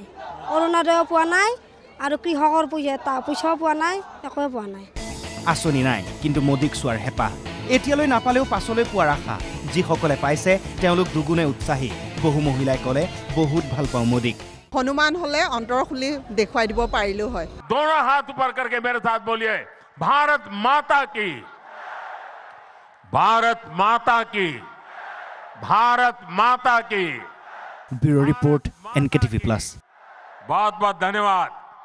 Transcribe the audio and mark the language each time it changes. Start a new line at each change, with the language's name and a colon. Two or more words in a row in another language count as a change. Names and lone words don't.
Assamese: অৰুণোদয়ো পোৱা নাই, আৰু কৃষকৰ পইচাও পোৱা নাই, একোৱে পোৱা নাই। আঁচনি নাই, কিন্তু মোদীক চোৱাৰ হেঁপাহ। এতিয়ালৈ নাপালেও পাছলৈ পোৱাৰ আশা। যিসকলে পাইছে তেওঁলোক দুগুণে উৎসাহী। বহু মহিলাই ক'লে বহুত ভাল পাওঁ মোদীক। হনুমান হলে অন্তৰ খুলি দেখুৱাই দিব পাৰিলেও হয়।
Hindi: दोनों हाथ ऊपर करके मेरे साथ बोलिए, भारत माता की, भारत माता की, भारत माता की।
English: bureau report NKTV+।
Hindi: बहुत बहुत धन्यवाद।